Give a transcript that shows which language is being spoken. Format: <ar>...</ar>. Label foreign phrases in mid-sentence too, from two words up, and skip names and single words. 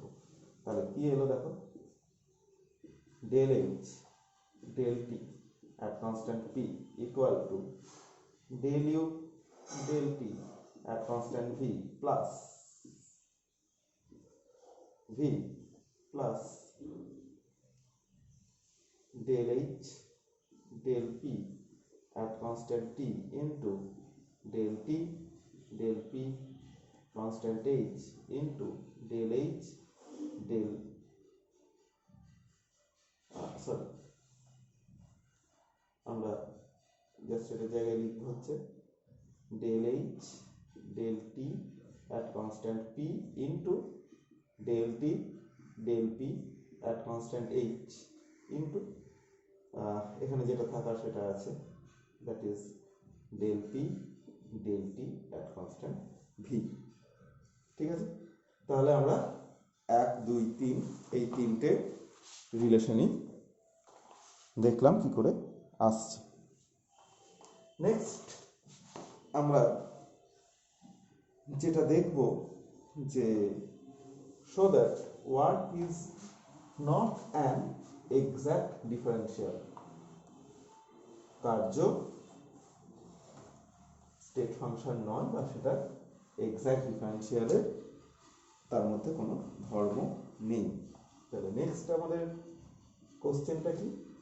<bn>তাহলে কি হলো দেখো,</bn> <en>del h del t at constant p equal to del u del t at constant v plus del h del p at constant t into del t del p constant h into del h del</en> <bn>সরি আমরা জাস্ট এর জায়গায় লিখতে হচ্ছে</bn> <en>del h del t at constant p into del t del p at constant h into</en> <bn>এখানে যেটা থাকার সেটা আছে,</bn> <en>that is del p del t at constant v।</en> <bn>ঠিক আছে, তাহলে আমরা 1 2 3 এই তিনটে রিলেশনই দেখলাম কি করে আসছে। নেক্সট আমরা যেটা দেখব যে</bn> <en>show that work is not an exact differential.</en> <bn>কার্য স্টেট ফাংশন নয় বা সেটা</bn> <en>exact differential</en> <bn>তার মধ্যে কোনো ধর্ম নেই। তাহলে নেক্সট আমাদের কোশ্চেনটা কি?</bn>